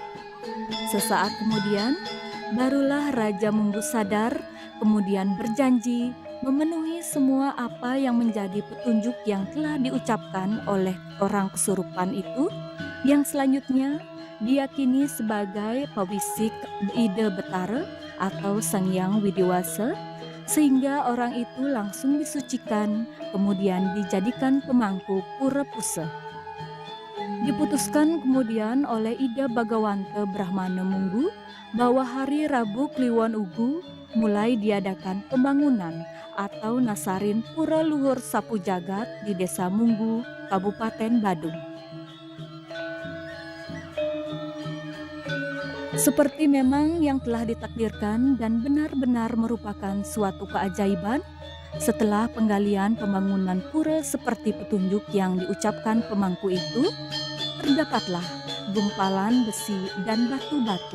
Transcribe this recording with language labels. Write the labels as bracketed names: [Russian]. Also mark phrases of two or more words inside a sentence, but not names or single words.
[Indonesian] Sesaat kemudian, barulah Raja Munggu sadar, kemudian berjanji memenuhi semua apa yang menjadi petunjuk yang telah diucapkan oleh orang kesurupan itu, yang selanjutnya diyakini sebagai pawisik Ida Betara atau Sang Hyang Widiwasa, sehingga orang itu langsung disucikan, kemudian dijadikan pemangku Pura Puseh. Diputuskan kemudian oleh Ida Bagawanta Brahmana Munggu bahwa hari Rabu Kliwon Ugu mulai diadakan pembangunan atau nasarin Pura Luhur Sapu Jagat di Desa Munggu, Kabupaten Badung. Seperti memang yang telah ditakdirkan dan benar-benar merupakan suatu keajaiban, setelah penggalian pembangunan pura seperti petunjuk yang diucapkan pemangku itu, terdapatlah gumpalan besi dan batu-batu.